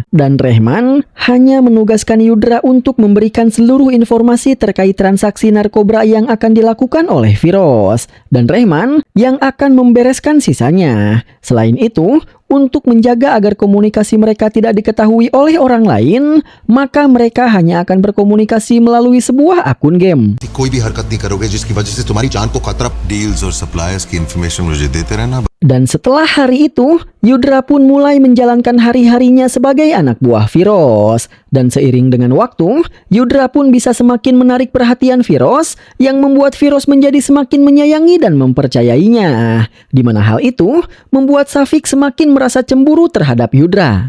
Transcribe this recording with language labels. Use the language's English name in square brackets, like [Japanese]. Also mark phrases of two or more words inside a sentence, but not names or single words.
[Indonesian] Dan Rehman hanya menugaskan Yudra untuk memberikan seluruh informasi terkait transaksi narkoba yang akan dilakukan oleh Firoz. Dan Rehman yang akan membereskan sisanya. Selain itu, untuk menjaga agar komunikasi mereka tidak diketahui oleh orang lain, maka mereka hanya akan berkomunikasi melalui sebuah akun game. [Hindi] कोई भी हरकत नहीं करोगे जिसकी वजह से तुम्हारी जान को खतरा डील्स और सप्लायर्स की इन्फॉर्मेशन मुझे देते रहना [Indonesian] Dan setelah hari itu, Yudra pun mulai menjalankan hari-harinya sebagai anak buah Firoz. Dan seiring dengan waktu, Yudra pun bisa semakin menarik perhatian Firoz yang membuat Firoz menjadi semakin menyayangi dan mempercayainya. Di mana hal itu membuat Safik semakin merasa cemburu terhadap Yudra.